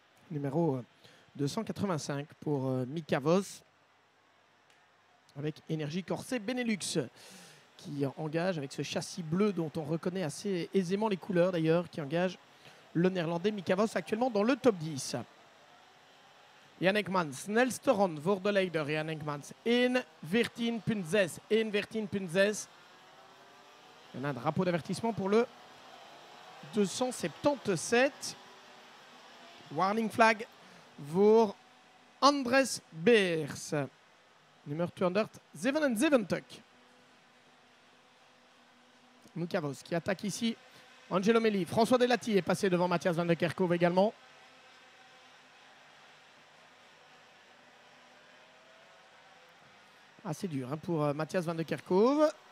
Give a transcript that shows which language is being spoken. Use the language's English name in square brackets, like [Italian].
[French] Numéro 285 pour Mika Vos. Avec Énergie Corset Benelux. Qui engage avec ce châssis bleu dont on reconnaît assez aisément les couleurs d'ailleurs. Qui engage le néerlandais Mika Vos actuellement dans le top 10. [Dutch] Jan Ekmans, snelste rond voor de leider. Jan Ekmans, 1:14.6. 1:14.6. [French] Il y a un drapeau d'avertissement pour le 277. [Dutch] Warning flag voor Andres Beers. Nummer 277. [French] Mika Vos qui attaque ici. Angelo Meli. François Delati est passé devant Matthias van der Kerkhove également. Assez dur hein, pour Matthias van der Kerkhove.